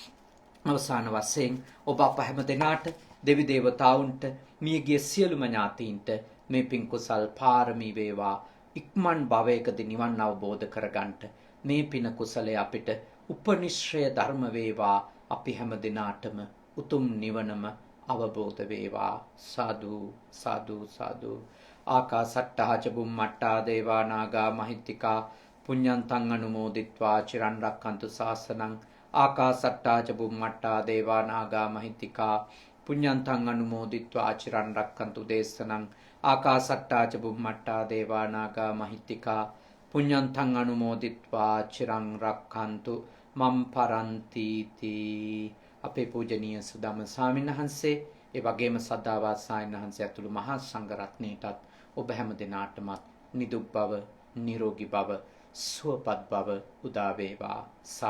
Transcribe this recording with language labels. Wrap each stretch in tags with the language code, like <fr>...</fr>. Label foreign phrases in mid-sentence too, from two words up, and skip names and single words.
<si>අවසාන වශයෙන් ඔබ අප හැම දෙනාට, දෙවි දේවතාවුන්ට, මියගිය සියලුම ඥාතීන්ට මේ පින් කුසල් පාරමී වේවා. ඉක්මන් භවයකදී නිවන් අවබෝධ කරගන්නට මේ පින කුසලයේ අපිට උපනිශ්‍රය ධර්ම වේවා. අපි හැම දිනාටම උතුම් නිවනම අවබෝධ වේවා. සාදු සාදු සාදු.</si> <pi>ආකාසට්ටා ච බුම්මට්ටා දේවා නාග මහිත්‍තිකා පුඤ්ඤන්තං අනුමෝදිත්වා චිරන් රක්ඛන්තු ශාසනං. ආකාසට්ටා ච බුම්මට්ටා දේවා නාග මහිත්‍තිකා පුඤ්ඤන්තං අනුමෝදිත්වා චිරන් රක්ඛන්තු දේශනං. ආකාසට්ටා ච බුම්මට්ටා දේවා නාග මහිත්‍තිකා පුඤ්ඤන්තං අනුමෝදිත්වා චිරන් රක්ඛන්තු මම් පරන්ති තී.</pi> <si>අපේ පූජනීය සුදම ස්වාමීන් වහන්සේ, ඒ වගේම සද්ධාවත් සායන වහන්සේ ඇතුළු මහා සංඝ රත්නයටත් ඔබ හැම දිනාටමත් නිදුක් බව, නිරෝගී බව, සුවපත් බව උදා වේවා.</si>